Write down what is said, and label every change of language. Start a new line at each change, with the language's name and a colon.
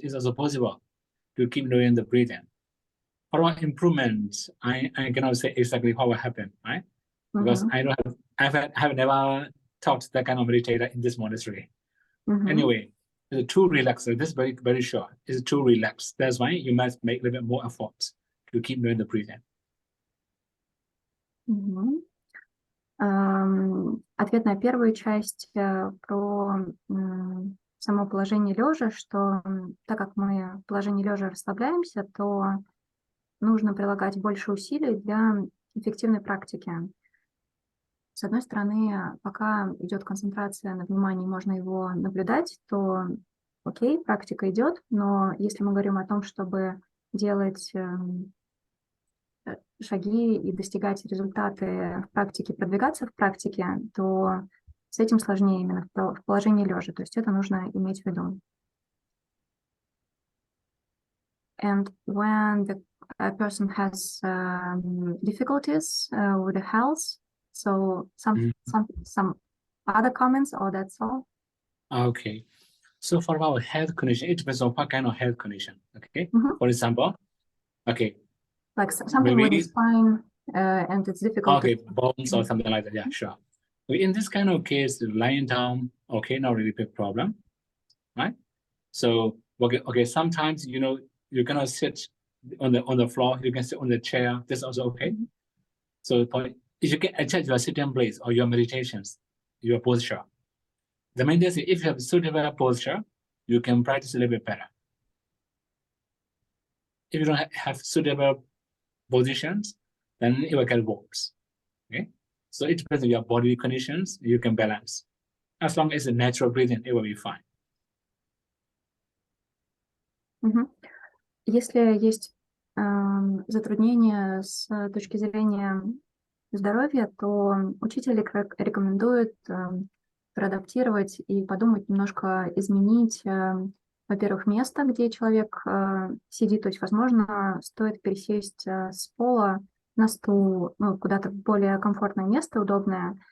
English: It's also possible to keep doing the breathing. For our improvements, I cannot say exactly what will happen, right? Because I have never taught that kind of meditator in this monastery. Anyway, it's too relaxed. So this is very, very short. It's too relaxed. That's why you must make a little bit more effort to keep doing the breathing.
Russian: Ответ на первую часть про само положение лежа, что так как мы в положении лежа расслабляемся, то нужно прилагать больше усилий для эффективной практики. С одной стороны, пока идет концентрация на внимании, можно его наблюдать, то окей, практика идет, но если мы говорим о том, чтобы делать шаги и достигать результаты в практике, продвигаться в практике, то с этим сложнее именно в положении лежа. То есть это нужно иметь в виду.
English: And when a person has difficulties with the health, so some other comments, or that's all? Okay. So for our health condition, it depends on what kind of health condition. Okay. For example, okay. Like something with the spine and it's difficult. Okay, bones or something like that. Yeah, sure. In this kind of case, lying down, okay, not really big problem, right? So okay, sometimes you cannot sit on the floor. You can sit on the chair. That's also okay. So if you can adjust your sitting place or your meditations, your posture. The main thing is if you have suitable posture, you can practice a little bit better. If you don't have suitable positions, then it will get worse. Okay, so it depends on your body conditions. You can balance. As long as it's natural breathing, it will be fine.
Russian: Если есть затруднения с точки зрения здоровья, то учитель рекомендует проадаптировать и подумать, немножко изменить, во-первых, место, где человек сидит, то есть, возможно, стоит пересесть с пола на стул, куда-то в более комфортное место, удобное.